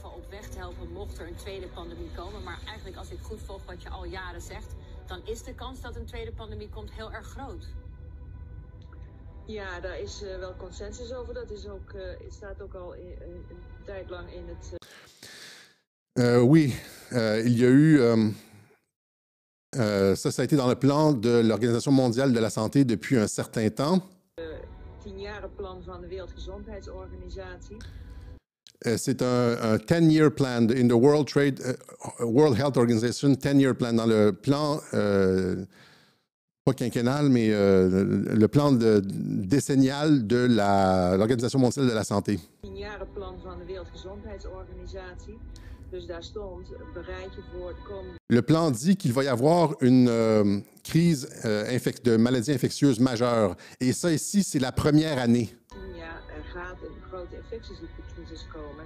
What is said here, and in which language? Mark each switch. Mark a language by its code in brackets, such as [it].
[nl] Weg te helpen mocht er een tweede pandemie komen. Maar eigenlijk als ik goed volg wat je al jaren zegt, dan is de kans dat een tweede pandemie komt heel erg groot. Ja, daar is wel consensus over. Dat is ook, het staat ook al een tijd lang in het... [fr] Oui, il y a eu... ça a été dans le plan de l'Organisation mondiale de la santé depuis un certain temps. [nl] 10-jarenplan van de Wereldgezondheidsorganisatie. [fr] C'est un [en] 10-year plan in the World Health Organization, 10-year plan, [fr] dans le plan, pas quinquennal, mais le plan décennial de l'Organisation mondiale de la santé. [nl] 10-jarenplan van de Wereldgezondheidsorganisatie. Dus daar stond, bereid je voor de komende... [fr] Le plan dit qu'il va y avoir une crise de maladie infectieuse majeure. Et ça ici, c'est la première année. [nl] Ja, er gaat een grote infectieziektecrisis komen.